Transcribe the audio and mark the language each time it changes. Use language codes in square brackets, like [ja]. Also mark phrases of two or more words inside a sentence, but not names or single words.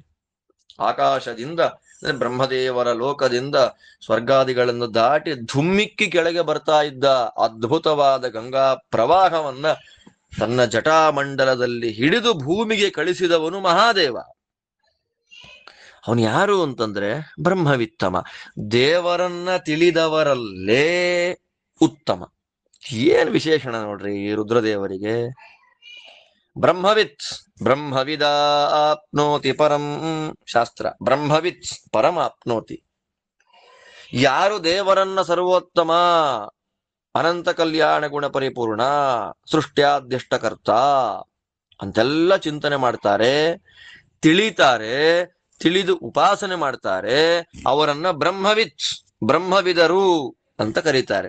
[kn] ಆಕಾಶದಿಂದ, ಬ್ರಹ್ಮದೇವರ ಲೋಕದಿಂದ ಸ್ವರ್ಗಾದಿಗಳನ್ನು ದಾಟಿ ಧುಮ್ಮಿಕ್ಕಿ ಕೆಳಗೆ ಬರ್ತಾ ಇದ್ದ ಅದ್ಭುತವಾದ ಗಂಗಾ ಪ್ರವಾಹವನ್ನ ತನ್ನ ಜಟಾಮಂಡಲದಲ್ಲಿ ಹಿಡಿದು ಭೂಮಿಗೆ ಕಳಿಸಿದವನು ಮಹಾದೇವ. ಅವನು ಯಾರು ಅಂತಂದ್ರೆ ಬ್ರಹ್ಮವಿತ್ತಮ, ದೇವರನ್ನ ತಿಳಿದವರಲ್ಲೇ ಉತ್ತಮ. ಏನ್ ವಿಶೇಷಣ ನೋಡ್ರಿ ಈ ರುದ್ರದೇವರಿಗೆ. [sa] ಬ್ರಹ್ಮವಿತ್, ಬ್ರಹ್ಮವಿದ ಆಪ್ನೋತಿ ಪರಂ ಶಾಸ್ತ್ರ. ಬ್ರಹ್ಮವಿತ್ ಪರಂ ಆಪ್ನೋತಿ. [kn] ಯಾರು ದೇವರನ್ನ ಸರ್ವೋತ್ತಮ, ಅನಂತ ಕಲ್ಯಾಣ ಗುಣ ಪರಿಪೂರ್ಣ, ಸೃಷ್ಟ್ಯಾದ್ಯಷ್ಟಕರ್ತ ಅಂತೆಲ್ಲ ಚಿಂತನೆ ಮಾಡ್ತಾರೆ, ತಿಳಿತಾರೆ, ತಿಳಿದು ಉಪಾಸನೆ ಮಾಡ್ತಾರೆ, ಅವರನ್ನ ಬ್ರಹ್ಮವಿತ್, ಬ್ರಹ್ಮವಿದರು ಅಂತ ಕರೀತಾರೆ.